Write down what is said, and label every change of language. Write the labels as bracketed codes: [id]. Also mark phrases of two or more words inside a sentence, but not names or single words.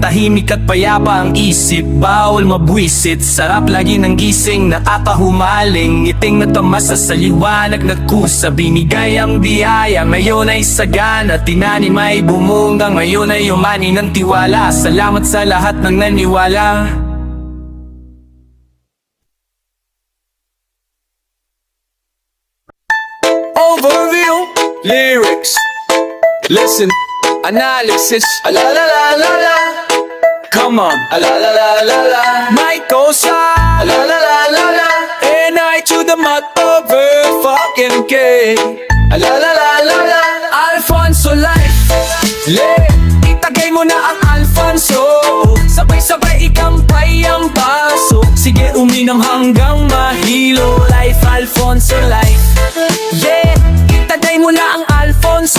[tl] Tahimik at payapa ang isip, bawal mabwisit. Sarap lagi ng gising, nakakahumaling. Ngiting na tamasa sa liwanag nagkusa. Binigay ang biyaya, ngayon ay sagana. Tinanim ay bumunga, ngayon ay umani ng tiwala. Salamat sa lahat ng naniwala. [en] Overview, lyrics, listen, analysis, la la la la la. Come on, la la la la la. Mike Osa, la la la la la. N.I. to the motherfucking K. La la la la la. [tl] Alfonso Life, itagay mo na ang Alfonso. Sabay-sabay ikampay ang paso. Sige uminom hanggang mahilo. [en] Life, Alfonso Life. [tl] Yeah, itagay mo na ang Alfonso.